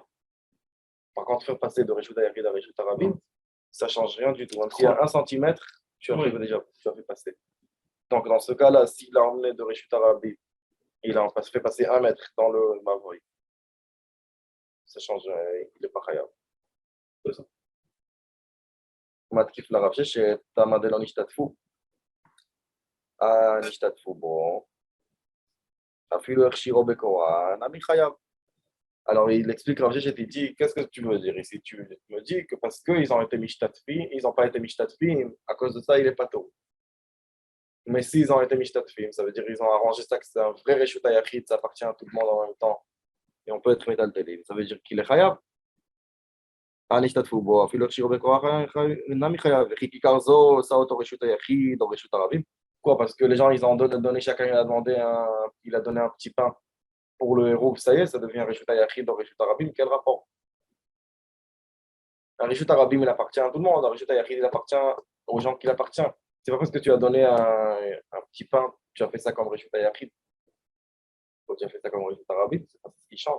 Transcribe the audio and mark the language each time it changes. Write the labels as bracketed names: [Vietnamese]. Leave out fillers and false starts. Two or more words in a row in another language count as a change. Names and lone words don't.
[French] Par contre, faire passer de [Hebrew] רשות היחיד [French] à [Hebrew] רשות הרבים, [French] ça ne change rien du tout. Même s'il y a 1 centimètre, tu as fait passer. Donc, dans ce cas-là, s'il a emmené de [Hebrew] רשות הרבים, [French] il a fait passer 1 mètre dans le Mavoy, ça change, il n'est pas khayab. C'est ça. [Aramaic] מתקיף לרב ששת, תמה דלא נשתתפו. נשתתפו בו. אפילו הכשירו בקורה, נמי חייב. [French] Alors, il explique Rav Sheshet, il dit, qu'est-ce que tu veux dire ici? Tu me dis que parce qu'ils ont été mishtatfim, ils n'ont pas été mishtatfim, à cause de ça, il est pas tôt. Mais s'ils ont été mishtatfim, ça veut dire qu'ils ont arrangé ça, que c'est un vrai [Hebrew] רשות היחיד, [French] ça appartient à tout le monde en même temps. Et on peut être métaltélim. Ça veut dire qu'il est chayav. [Aramaic] נשתתפו בו, אפילו הכשירו בכוח, אינם מחייב, וכי כיכר זו עושה אותו רשות היחיד או רשות הרבים. [French] Quoi? Parce que les gens, ils ont donné, chacun il a donné un petit pain pour le héros, ça y est, ça devient [Hebrew] רשות היחיד [French] ou [Hebrew] רשות הרבים, [French] quel rapport? Un [Hebrew] רשות הרבים, [French] il appartient à tout le monde, un [Hebrew] רשות היחיד, [French] il appartient aux gens qui l'appartiennent. C'est pas parce que tu as donné un petit pain, tu as fait ça comme [Hebrew] רשות היחיד, [French] ou tu as fait ça comme [Hebrew] רשות הרבים, [French] c'est pas ce qui change.